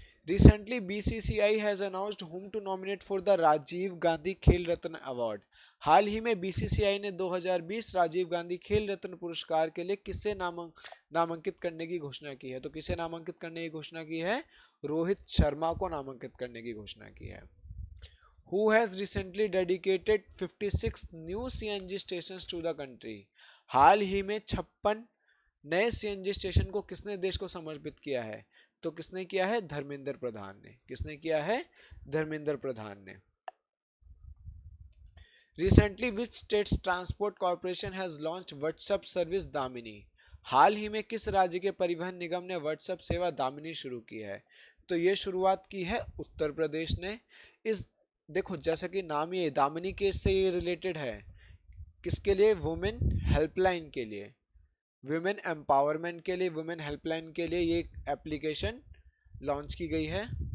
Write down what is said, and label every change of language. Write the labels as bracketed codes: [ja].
[en] Recently, BCCI has announced whom to nominate for the Rajiv Gandhi Khel Ratna award. [hi] हाल ही में BCCI ने 2020 राजीव गांधी खेल रत्न पुरस्कार के लिए किसे नामांकित करने की घोषणा की है? तो किसे नामांकित करने की घोषणा की है? रोहित शर्मा को नामांकित करने की घोषणा की है। [en] Who has recently dedicated 56 new CNG stations to the country? [hi] हाल ही में 56 नए सीएनजी स्टेशन को किसने देश को समर्पित किया है? तो किसने किया है? धर्मेंद्र प्रधान ने। किसने किया है? धर्मेंद्र प्रधान ने। [en] Recently, which state's transport corporation has launched WhatsApp service Damini? [hi] हाल ही में किस राज्य के परिवहन निगम ने WhatsApp सेवा दामिनी शुरू की है? तो ये शुरुआत की है उत्तर प्रदेश ने। इस देखो जैसा कि नाम ही दामिनी केस से ये रिलेटेड है, किसके लिए? वुमेन हेल्पलाइन के लिए, वुमेन एम्पावरमेंट के लिए, वुमेन हेल्पलाइन के लिए ये एप्लीकेशन लॉन्च की गई है।